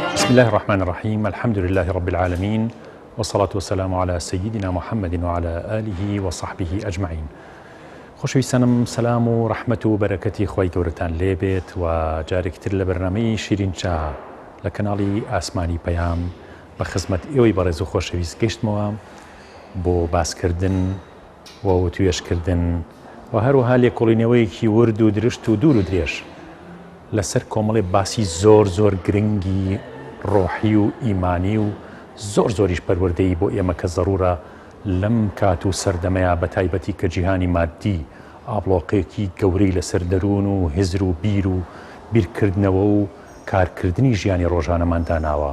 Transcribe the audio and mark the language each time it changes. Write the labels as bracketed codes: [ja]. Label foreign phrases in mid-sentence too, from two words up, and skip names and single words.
[ar] الله الرحمن الرحيم. الحمد لله رب العالمين، والصلاة والسلام على سيدنا محمد وعلى آله وصحبه أجمعين. [ckb] خۆشەویستانم، سلام و ڕەحمەت و بەرەکەتی خۆی گەورەتان لێبێت و جارێکتر لە بەرنامەی شیرین چا لە کەناڵی ئاسمانی پەیام بە خزمەت ئێوەی بەڕێز و خۆشەویست گەیشتمەوە بۆ باسکردن و توێشکردن و هەروەها لێکۆڵینەوەیەکی ورد و درشت و دوور و درێژ لەسەر کۆمەڵێ باسی زۆر گرنگی ڕۆحی و ئیمانی و زۆریش پەروەردەیی بۆ ئێمە کە زەڕورە لەم کات و سەردەمەیە بە تایبەتی کە جیهانی مادی ئابڵۆقەیەکی گەورەی لەسەر دەروون و هزر و بیر و بیرکردنەوە و کارکردنی ژیانی ڕۆژانەمان داناوە.